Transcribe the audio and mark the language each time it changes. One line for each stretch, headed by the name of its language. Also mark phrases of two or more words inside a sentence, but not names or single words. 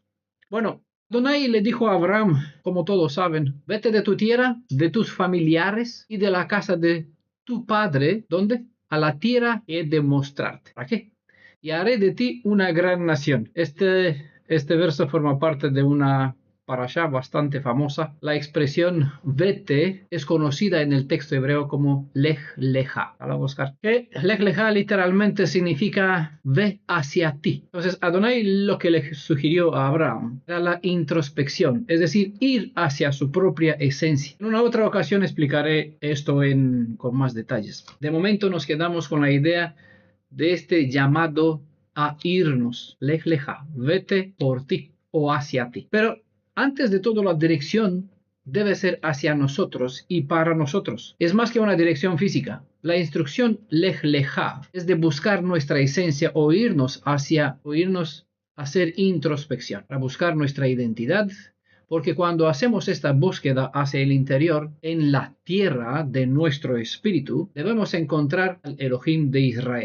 Spanish: Bueno, Adonai le dijo a Abraham, como todos saben: vete de tu tierra, de tus familiares y de la casa de tu padre. ¿Dónde? A la tierra que he de mostrarte. ¿Para qué? Y haré de ti una gran nación. Este verso forma parte de una parashá bastante famosa. La expresión vete es conocida en el texto hebreo como
Hebrew: לך לך.
Spanish: Vamos a buscar.
Hebrew: לך לך
Spanish: literalmente significa ve hacia ti. Entonces Adonai lo que le sugirió a Abraham era la introspección, es decir, ir hacia su propia esencia. En una otra ocasión explicaré esto con más detalles. De momento nos quedamos con la idea de este llamado a irnos.
Hebrew: לך לך,
Spanish: vete por ti o hacia ti. Pero antes de todo, la dirección debe ser hacia nosotros y para nosotros. Es más que una dirección física. La instrucción
Hebrew: לך לך
Spanish: es de buscar nuestra esencia o irnos a hacer introspección, para buscar nuestra identidad. Porque cuando hacemos esta búsqueda hacia el interior, en la tierra de nuestro espíritu, debemos encontrar al Elohim de Israel.